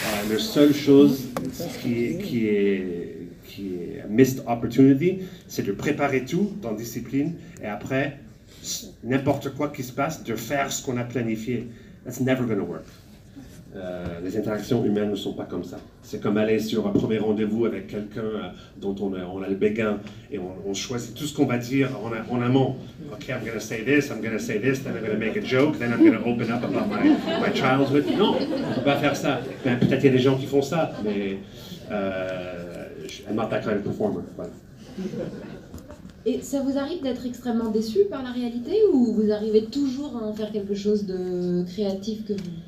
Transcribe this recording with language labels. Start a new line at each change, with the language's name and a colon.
French: La seule chose qui est
English: missed opportunity,
French: c'est de préparer tout dans la discipline et après, n'importe quoi qui se passe, de faire ce qu'on a planifié.
English: That's never gonna work.
French: Les interactions humaines ne sont pas comme ça. C'est comme aller sur un premier rendez-vous avec quelqu'un dont on a le béguin et on choisit tout ce qu'on va dire en amont.
English: OK, I'm going to say this, then I'm going to make a joke, then I'm going to open up about my childhood.
French: Non, on ne peut pas faire ça. Ben, peut-être il y a des gens qui font ça, mais
English: I'm not that kind of performer.
French: Voilà. Et ça vous arrive d'être extrêmement déçu par la réalité ou vous arrivez toujours à en faire quelque chose de créatif que vous...